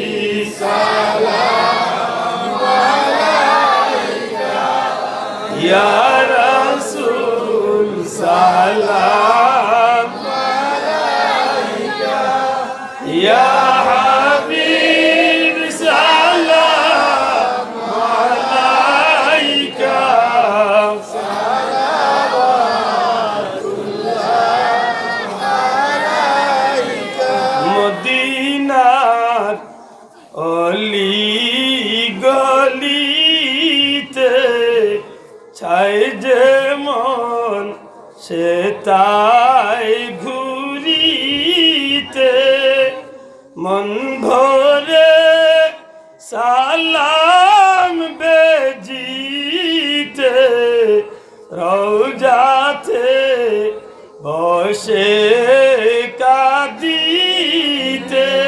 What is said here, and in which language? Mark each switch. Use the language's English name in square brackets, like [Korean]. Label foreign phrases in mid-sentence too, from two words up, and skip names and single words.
[Arabic] سلام علیکہ یا رسول سلام علیکہ یا حبیب سلام علیکہ অলি [Bangla] গলিতে ছাই যেমন সে তাই ঘুরিতে মন ভরে সালাম বেজিতে রওজাতে বসে কাঁদিতে